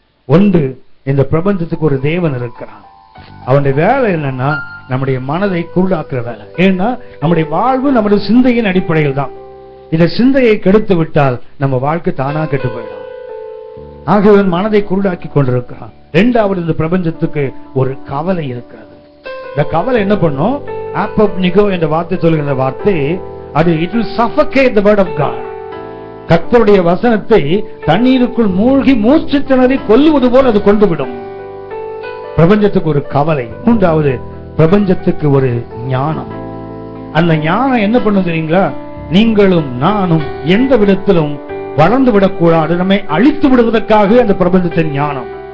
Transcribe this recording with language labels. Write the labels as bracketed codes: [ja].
[ta] 1, இந்த பிரபஞ்சத்துக்கு ஒரு தேவன் இருக்கிறான். அவனுடைய வேலை என்னன்னா நம்முடைய மனதை குருடாக்குற வேலை. ஏன்னா நம்முடைய வாழ்வு நம்முடைய சிந்தையின் அடிப்படையில் தான். இந்த சிந்தையை கெடுத்து விட்டால் நம்ம வாழ்க்கை தானா கெட்டு போயிடும். ஆகவே மனதை குருடாக்கி கொண்டிருக்கிறான். 2வது, இந்த பிரபஞ்சத்துக்கு ஒரு கவலை இருக்கிறது. இந்த கவலை என்ன பண்ணும்? ஆப்பப்னிகோ என்ற வார்த்தை சொல்லுகிற வார்த்தை, அது [en] it will suffocate the word of God. [ta] கர்த்தருடைய வசனத்தை தண்ணீருக்குள் மூழ்கி மூச்சு திணறி கொல்லுவது போல் அது கொண்டுவிடும். பிரபஞ்சத்துக்கு ஒரு கவலை. 3வது, பிரபஞ்சத்துக்கு ஒரு ஞானம். அந்த ஞானம் என்ன பண்ணும் தெரியுங்களா? நீங்களும் நானும் எந்த விதத்திலும் வளர்ந்து விடக்கூடாது, நம்மை அழித்து விடுவதற்காக அந்த பிரபஞ்சத்தின் ஞானம்.